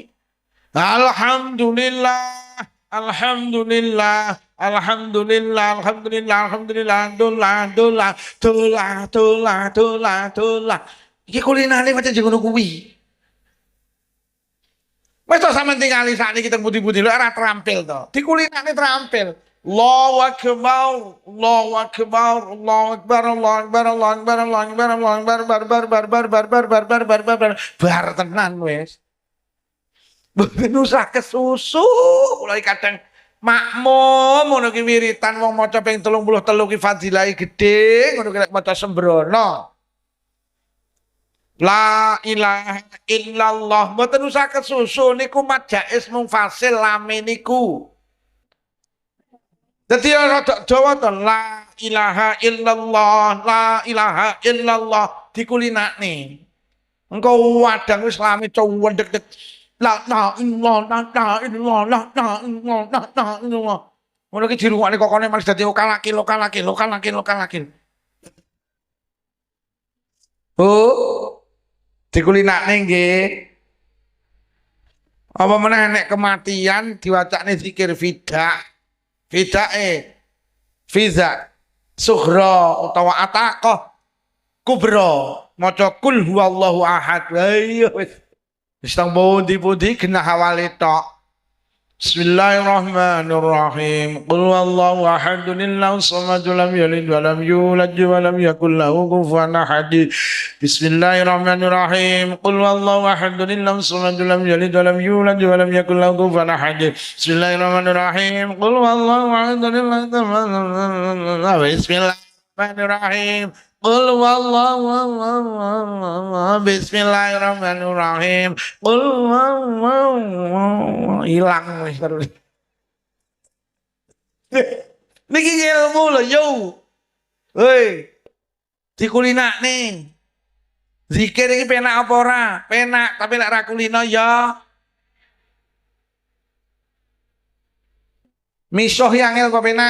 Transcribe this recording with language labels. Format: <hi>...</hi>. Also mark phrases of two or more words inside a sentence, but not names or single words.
<ar>الحمد لله، الحمد لله، الحمد لله، الحمد لله، الحمد لله, dolah, dolah, dolah, dolah, dolah, dolah.</ar> <jv>Iki kulinane macam ngono kuwi. Wes to sampean tingali sakniki kita putih-putih lho ora terampil to. Dikulinane terampil.</jv> <ar>الله أكبر، الله أكبر، الله أكبر، الله أكبر، الله أكبر، الله أكبر، الله أكبر,</ar> <jv>bar tenan wis. Mboten usah kesusu, mulai kadang makmum ngono ki wiritan wong maca ping 33 ki fadilahe gedhe, ngono ki maca sembrono.</jv> <ar>لا إله إلا الله,</ar> <jv>mboten usah kesusu niku majais mungfasil lame niku. Dadi ora Jawa to</jv> <ar>لا إله إلا الله، لا إله إلا الله</ar> <jv>dikulinakne. Engko wadang wis lame cowendek</jv> <ar>لا إلا الله، لا إلا الله، لا إلا الله، لا إلا الله.</ar> <jv>Ngono ki dirungokne kokone malah dadi lokal-lakil. Oh, dikulinakne nggih. Apa meneh nek kematian diwacane zikir fidah. Fiza sughra utawa ataqah kubra maca</jv> <ar>قل هو الله أحد.</ar> <jv>Ayo wis tang pundi-pundi genah awale tok.</jv> <ar>بسم الله الرحمن الرحيم. قل هو الله أحد الله الصمد لم يلد ولم يولد ولم يكن له كفوا أحد. بسم الله الرحمن الرحيم. قل هو الله أحد الله الصمد لم يلد ولم يولد ولم يكن له كفوا أحد. بسم الله الرحمن الرحيم. قل هو الله أحد الله الصمد. بسم الله الرحمن الرحيم. قل والله بسم الله الرحمن الرحيم. قل والله</ar> <jv>ilang wis terus. Niki ilmu lho yo. Hei. Dikulinakne. Zikir iki penak apa ora? Penak, tapi lek ra kulino ya. Misuh yang angel apa penak?</jv>